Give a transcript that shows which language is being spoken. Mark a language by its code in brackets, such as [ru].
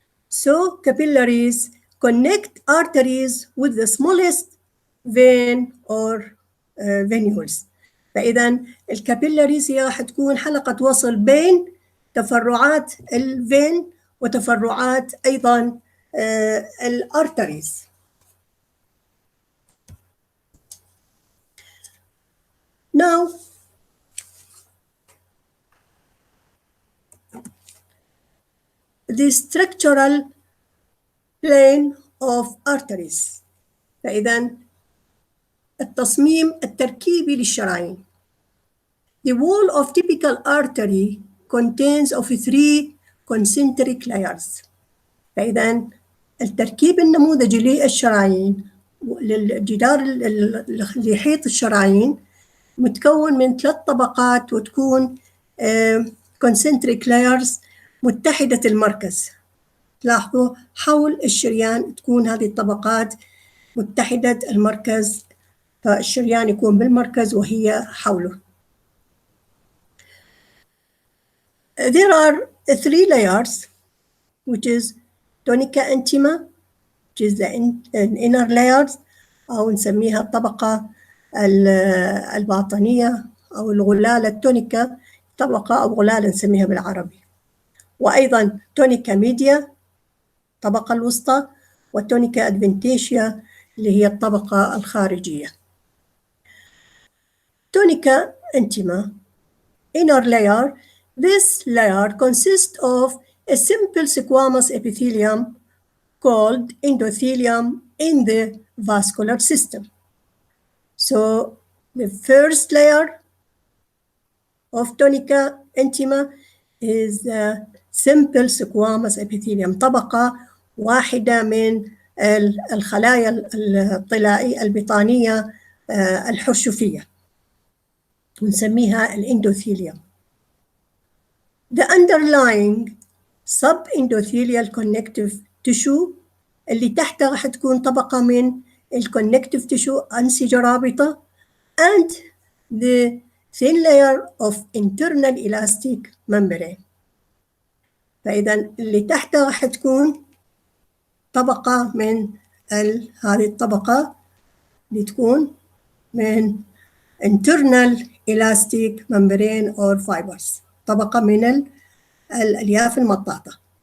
[en] So capillaries connect arteries with the smallest vein or venules. [ar] فإذا الكابيلاريز هي راح تكون حلقة وصل بين تفرعات الفين وتفرعات أيضا الارتريز. [en] Now the structural plane of arteries. [ar] فإذا التصميم التركيبي للشرايين. [en] The wall of typical artery contains of 3 concentric layers. [ar] فإذا التركيب النموذجي للشرايين للجدار اللي يحيط الشرايين متكون من 3 طبقات، وتكون [en] concentric layers [ar] متحدة المركز. لاحظوا حول الشريان تكون هذه الطبقات متحدة المركز، فالشريان يكون بالمركز وهي حوله. [en] There are 3 layers, which is tunica intima, which is the inner layers، [ar] أو نسميها الطبقة الباطنية أو الغلالة التونيكا، طبقة أو غلالة نسميها بالعربي. وأيضا تونيكا ميديا الطبقة الوسطى، والتونيكا أدفنتيشيا اللي هي الطبقة الخارجية. تونيكا انتما [en] inner layer. This layer consists of a simple squamous epithelium called endothelium in the vascular system. So the first layer of tunica intima is the simple squamous epithelium، [ar] طبقة واحدة من الخلايا الطلائية البطانية الحرشفية، ونسميها الاندوثيليوم. [en] The underlying subendothelial connective tissue [ar] اللي تحتها راح تكون طبقة من [en] الconnective tissue [ar] أنسجة رابطة [en] and the thin layer of internal elastic membrane. [ar] فإذا اللي تحتها راح تكون طبقة من هذه الطبقة اللي تكون من [en] internal elastic membrane or fibers، [ar] طبقة من الألياف المطاطة.